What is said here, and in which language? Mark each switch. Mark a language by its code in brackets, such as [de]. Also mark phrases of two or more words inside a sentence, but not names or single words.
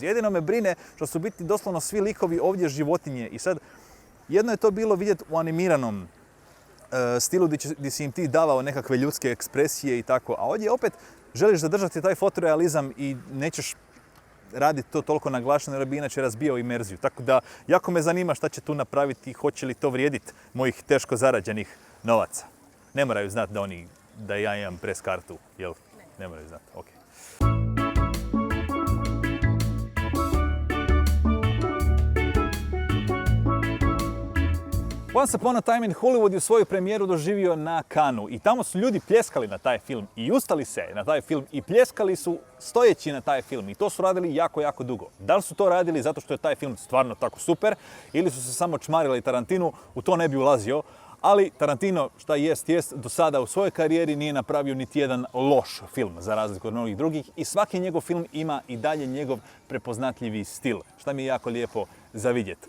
[hr] Jedino me brine što su biti doslovno svi likovi ovdje životinje i sad jedno je to bilo vidjeti u animiranom stilu gdje si im ti davao nekakve ljudske ekspresije i tako, a ovdje opet želiš zadržati taj fotorealizam i nećeš raditi to toliko naglašeno jer bi inače razbijao imerziju. Tako da, jako me zanima šta će tu napraviti i hoće li to vrijediti mojih teško zarađenih novaca. Ne moraju znati da ja imam pres kartu, jel? Ne moraju znati, ok. Once Upon a Time in Hollywood je svoju premijeru doživio na Cannesu i tamo su ljudi pljeskali na taj film i ustali se na taj film i pljeskali su stojeći na taj film i to su radili jako, jako dugo. Da li su to radili zato što je taj film stvarno tako super ili su se samo čmarili Tarantinu, u to ne bi ulazio, ali Tarantino, šta jest, do sada u svojoj karijeri nije napravio niti jedan loš film, za razliku od mnogih drugih, i svaki njegov film ima i dalje njegov prepoznatljivi stil, šta mi je jako lijepo za vidjeti.